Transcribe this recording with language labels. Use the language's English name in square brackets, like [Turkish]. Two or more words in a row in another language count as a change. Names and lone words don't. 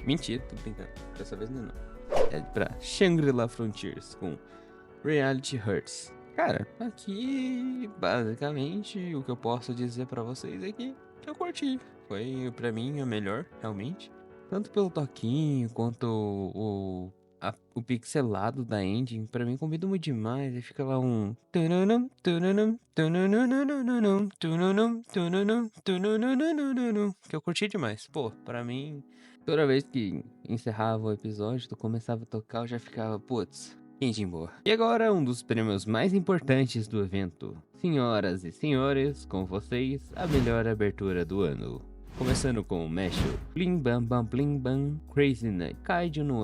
[Portuguese] Mentira, tô brincando. Dessa vez não. É pra Shangri-La Frontiers com Reality Hurts. Cara, aqui basicamente o que eu posso dizer pra vocês é que eu curti. Foi pra mim a melhor, realmente. Tanto pelo toquinho quanto o pixelado da engine, pra mim combina muito demais. E fica lá um. Tununum, tununum, tununununununum, tununum, tununum, tununununununum, que eu curti demais. Pô, pra mim, toda vez que encerrava o episódio, tu começava a tocar, eu já ficava, putz. Engine boa. E agora, um dos prêmios mais importantes do evento. Senhoras e senhores, com vocês, a melhor abertura do ano. Começando com o Mesho, Blim Bam Bam Blim Bam, Crazy Night, Kaiju no